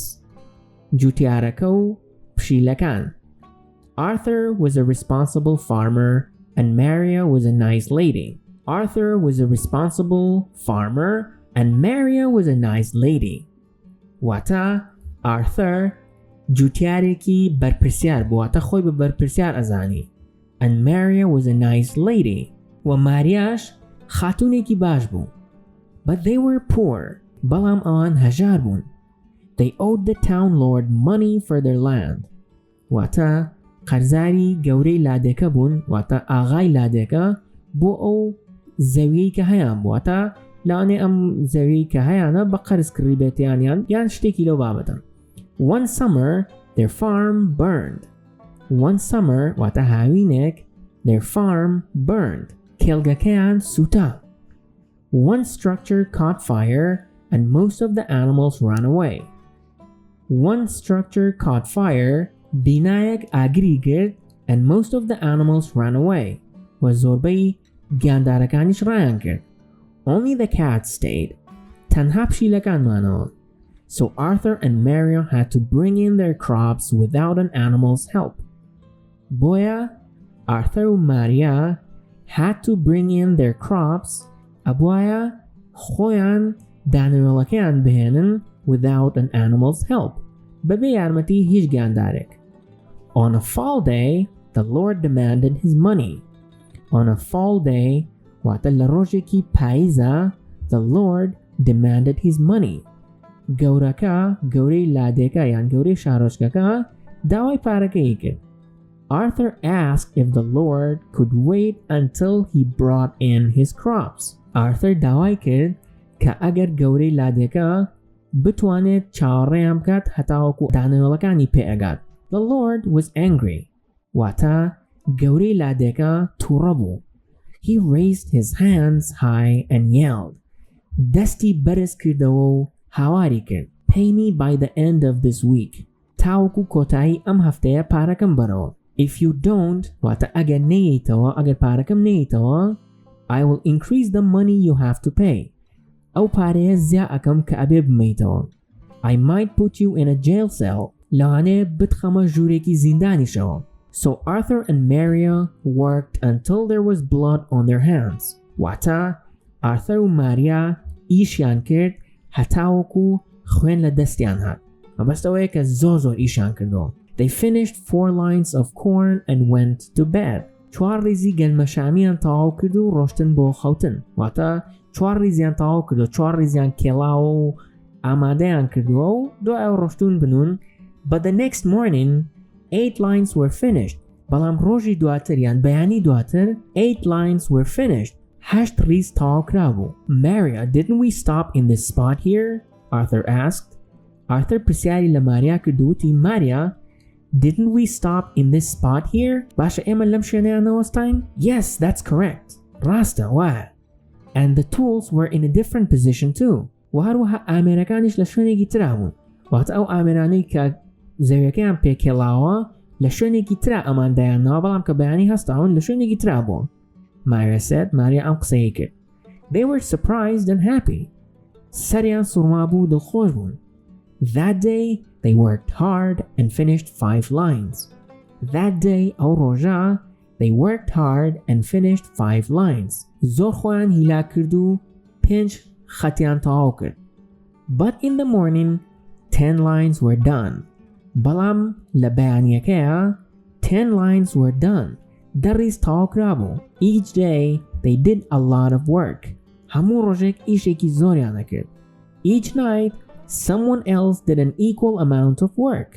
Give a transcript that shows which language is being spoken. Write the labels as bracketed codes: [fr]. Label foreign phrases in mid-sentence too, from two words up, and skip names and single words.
[ckb] جوتیارەکە پشیلەکان. [en] Arthur was a responsible farmer and Maria was a nice lady. Arthur was a responsible farmer and Maria was a nice lady. [ckb] Wata Arthur جوتیارێکی بەرپرسیار بوو واتە خۆی بە بەرپرسیار ئەزانی. [en] And Maria was a nice lady. [ckb] و ماریاش خاتونێکی باش بوو. [en] But they were poor. [ckb] بەڵام ئەوان هەژار بوون. [en] They owed the town lord money for their land. [ckb] واتە قەرزاری گەورەی لادێکە بوون واتە ئاغای لادێکە بۆ ئەو زەویەی کە هەیان بوو واتە لەوانێ ئەم زەویەی کە هەیانە بە قەرز کڕی بێتیانیان یان شتێکی لەو بابەتە. [en] One summer, their farm burned. One summer, [ckb] واتە هاوینێک [en] their farm burned. [ckb] کێڵگەکەیان سووتا. [en] One structure caught fire and most of the animals ran away. One structure caught fire, [ckb] بینایەک ئاگری کرد [en] and most of the animals ran away. [ckb] و زۆربەی گیاندارەکانیش ڕایان کرد. [en] Only the cats stayed. [ckb] تەنها پشیلەکانمانەوە. [en] So Arthur and Maria had to bring in their crops without an animal's help. Boya, Arthur and Maria had to bring in their crops. [ckb] Aboya, خویان دانەوێڵەکەیان بهێنن [en] without an animal's help. [ckb] بەبێ یارمەتی هیچ گیاندارێک. [en] On a fall day, the Lord demanded his money. On a fall day, [ckb] واتە لە ڕۆژێکی پاییزە, [en] the Lord demanded his money. [ckb] گەورەکە گەورەی لادێکە یان گەورەی شارۆچکەکە داوای پارەکەی کرد. [en] Arthur asked if the Lord could wait until he brought in his crops. [ckb] Arthur داوای کرد کە ئەگەر گەورەی لادێکە بتوانێت چاوەڕێیان بکات هەتاوەکو دانەوێڵەکانی پێئەگات. [en] The Lord was angry. [ckb] واتە گەورەی لادێکە تووڕە بوو. [en] He raised his hands high and yelled. [ckb] دەستی بەرز کردەوە و هاواری کرد. [en] Pay me by the end of this week. [ckb] تاوەکو کۆتایی ئەم هەفتەیە پارەکەم بەرەوە. [en] If you don't, [ckb] واتە ئەگەر نەیەیتەوە ئەگەر پارەکەم نەیەیتەوە, [en] I will increase the money you have to pay. [ckb] ئەو پارەیە زیا ئەکەم کە ئەبێ بمەیتەوە. [en] I might put you in a jail cell. [ckb] لەوانەیە بتخەمە ژوورێکی زیندانیشەوە. [en] So Arthur and Maria worked until there was blood on their hands. [ckb] واتە Arthur و Maria ئیشیان کرد هەتاوەکو خوێن لە دەستیان هات. مەبەستەوەیە کە زۆر ئیشیان کردەوە. [en] They finished 4 lines of corn and went to bed. [ckb] 4 ریزی گەلمەشامیان تەواو کرد و ڕۆشتن بۆ خەوتن. واتە 4 ریزیان تەواو کردو 4 ریزیان کێڵاوە و ئامادەیان کردووە و دوای ڕۆشتون بنون. [en] But the next morning, 8 lines were finished. [ckb] بەڵام ڕۆژی دواتر یان بەیانی دواتر [en] 8 lines were finished. [ckb] 8 ریز تەواو کرابوو. [en] Maria, didn't we stop in this spot here? Arthur asked. [ckb] Arthur پرسیاری لە ماریا کردووتی ماریا, [en] didn't we stop in this spot here? [ckb] باشە ئێمە لەم شوێنەیان نەوەستاین? [en] Yes, that's correct. [ckb] ڕاستە وایە. [en] And the tools were in a different position too. [ckb] و هەروەها ئامێرەکانیش لە شوێنێکی ترا بوون. واتە ئەو ئامێرانەی کە زەویەکەیان پێکێڵاوە لە شوێنێکی ترا ئەماندایانەوە بەڵام کە بەیانی هەستاون لە شوێنێکی ترا بوون. [en] Maria said. [ckb] ماریا ئەم قسەی کرد. [en] They were surprised and happy. [ckb] سەریان سوڕما بوو دڵخۆش بوون. [en] That day they worked hard and finished 5 lines. That day [ckb] ئەو ڕۆژە [en] they worked hard and finished 5 lines. [ckb] زۆر خۆیان هیلا کرد و 5 خەتیان تەواو کرد. [en] But in the morning 10 lines were done. [ckb] بەڵام لە بەیانیەکەیە [en] 10 lines were done. [ckb] دەڕیز تەواو کرابوو. [en] Each day they did a lot of work. [ckb] هەموو ڕۆژێک ئیشێکی زۆریان دەکرد. [en] Each night someone else did an equal amount of work.